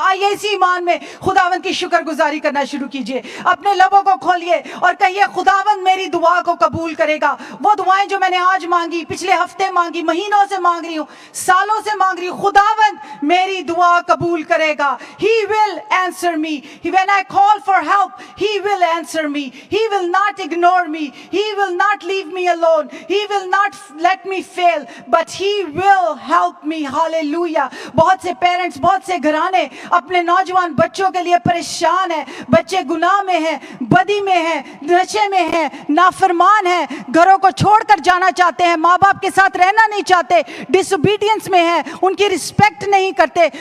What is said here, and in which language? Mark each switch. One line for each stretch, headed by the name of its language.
Urdu: آئیے اسی ایمان میں خداوند کی شکر گزاری کرنا شروع کیجئے. اپنے لبوں کو کھولیے اور کہیے, خداوند میری دعا کو قبول کرے گا. وہ دعائیں جو میں نے آج مانگی, پچھلے ہفتے مانگی, مہینوں سے مانگ رہی ہوں, سالوں سے مانگ رہی ہوں, خداوند میری دعا قبول کرے گا.
English: He will answer me. When I call for help, He will answer me. He will not ignore me. He will not leave me alone. He will not let me fail, but He will help me. Hallelujah.
Urdu: بہت سے parents, بہت سے گھرانے اپنے نوجوان بچوں کے لیے پریشان ہیں. بچے گناہ میں ہیں, بدی میں ہیں, نشے میں ہیں, نافرمان ہیں, گھروں کو چھوڑ کر جانا چاہتے ہیں, ماں باپ کے ساتھ رہنا نہیں چاہتے, ڈس اوبیڈینس میں ہیں, ان کی رسپیکٹ نہیں کرتے.